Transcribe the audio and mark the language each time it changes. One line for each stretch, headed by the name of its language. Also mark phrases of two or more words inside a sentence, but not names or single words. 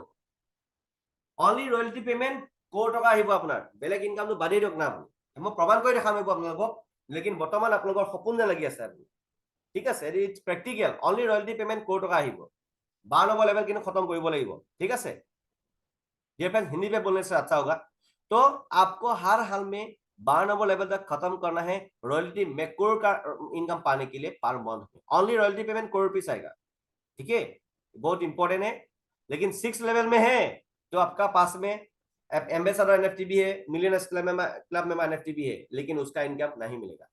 English: only royalty payment
Assamese: কোটি টকা আহিব আপোনাৰ, বেলেগ ইনকামটো বাদেই দিয়ক না আপুনি। মই প্ৰমাণ কৰি দেখাম আপোনালোকক, লেকিন বৰ্তমান আপোনালোকৰ সপোন লাগি আছে। ঠিক আছে,
English: it's practical, only royalty payment
Assamese: ক'ৰ টকা আহিব, 12 নম্বৰ লেভেল কিন্তু खत्म কৰিব লাগিব, ঠিক আছে।
Hindi: ये फ्रेंड्स हिंदी में बोलने से अच्छा होगा। तो आपको हर हाल में 12 नंबर लेवल तक खत्म करना है रॉयल्टी में करोड़ का इनकम पाने के लिए
English: per month
Hindi: में।
English: only royalty payment
Hindi: करोड़ रुपीस आएगा, ठीक है, बहुत इंपॉर्टेंट है। लेकिन 6 लेवल में है तो आपका पास में
English: ambassador NFT
Hindi: भी है,
English: millionaires club
Hindi: में एनएफटी भी है, लेकिन उसका इनकम नहीं मिलेगा।